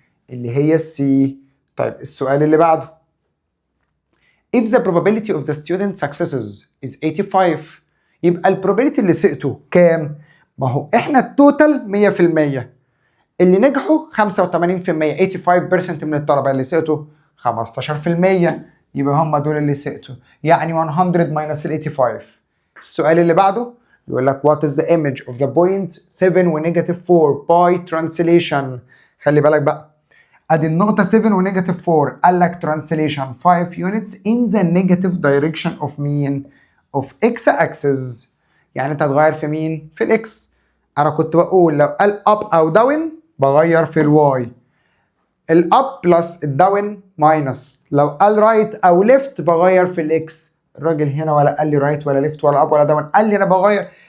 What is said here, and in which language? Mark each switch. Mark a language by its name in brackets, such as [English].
[Arabic] اللي هي السي. طيب السؤال اللي بعده، [English] if the probability of the student successes is 85 [Arabic] يبقى البروبابيلتي اللي سقطوا كام؟ ما هو احنا التوتال 100%، اللي نجحوا 85%، 85% من الطلبه اللي سقطوا 15%، يبقى هم دول اللي سقطوا، يعني 100 minus ال 85. السؤال اللي بعده بيقول لك [English] what is the image of the point 7 و negative 4 by translation. [Arabic] خلي بالك بقى، ادي النقطة 7 و [English] negative 4 [Arabic] قال لك [English] translation 5 units in the negative direction of [Arabic] مين؟ [English] of x axis. [Arabic] يعني انت هتغير في مين؟ في الاكس. انا كنت بقول لو قال up او down بغير في الواي. الاب بلس الداون ماينس. لو قال رايت او ليفت بغير في الاكس. الراجل هنا ولا قال لي رايت ولا ليفت ولا اب ولا داون، قال لي انا بغير.